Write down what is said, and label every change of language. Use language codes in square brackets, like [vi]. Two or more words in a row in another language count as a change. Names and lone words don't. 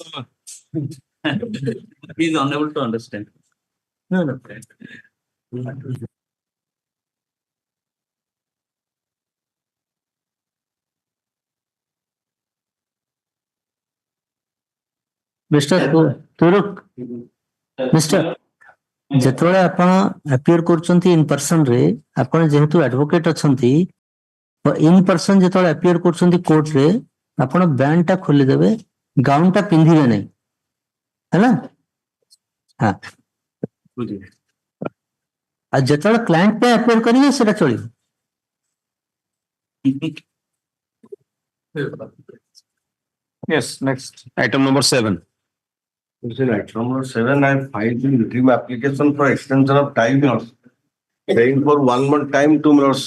[en] He is unable to understand. no. Mr. Turuk, Mr. [or] ଯେତେବେଳେ ଆପଣ appear କରୁଛନ୍ତି [en] in person [or] ରେ ଆପଣ ଯେହେତୁ advocate ଅଛନ୍ତି [en] in person [or] ଯେତେବେଳେ appear କରୁଛନ୍ତି court ରେ ଆପଣ band ଟା ଖୋଲିଦେବେ gown ଟା ପିନ୍ଧିବେ ନାହିଁ ହେଲା ହଁ ଆଉ ଯେତେବେଳେ client ପାଇଁ appear କରିବେ ସେଟା ଚଳିବ [en] Yes, next. Item number 7. Item number 7, I filed the interim application for extension of time loss. Saying for 1 month time to